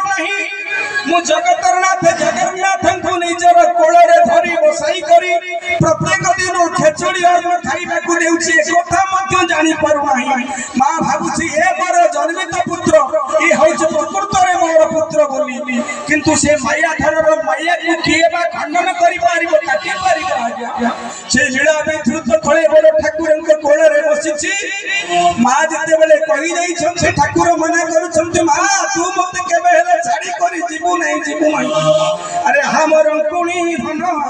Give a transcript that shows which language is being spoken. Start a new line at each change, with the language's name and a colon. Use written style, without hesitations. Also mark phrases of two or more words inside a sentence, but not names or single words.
Odia: ନାହିଁ ମୁଁ ଜଗତରନାଥ ଜଗନ୍ନାଥ କୁ ନିଜର କୋଳ ରେ ଧରି ବସାଇ କରି ପ୍ରତ୍ୟେକ ଦିନ ଖେଚୁଡ଼ି ଔର ଖାଇବା କୁ ଦେଉଛି ଏକଥା ମଧ୍ୟ ଜାଣି ପାରୁ ନାହିଁ ମା ଭାବୁଛି ଏ ମୋର ଜନ୍ମିତ ପୁତ୍ର ଏ ହେଉଛ ପ୍ରକୃତ ରେ ମୋର ପୁତ୍ର ବୋଲି କିନ୍ତୁ ସେ ମାୟା ଧରର ମାୟା କୁ କିଏବା ଖଣ୍ଡନ କରି ପାରିବ କାଟି ପାରିବ ଆଜ୍ଞା ସେ ଲୀଳା ବିଧୃତ ଖଳେ ବଡ଼ ଠାକୁର କୁ କୋଳ ରେ ବସିଛି ମା ଯେତେ ବେଳେ କହି ଯାଇ ଛନ୍ତି ଠାକୁର ମନା କରୁ ଛନ୍ତି ମା ତୁ ମତେ କେବେ ହେଲେ ଛାଡ଼ି କରି ଜୀବୁ ନାହିଁ ଜୀବୁ ନାହିଁ ଅରେ ହମର କୁଣି ଧନ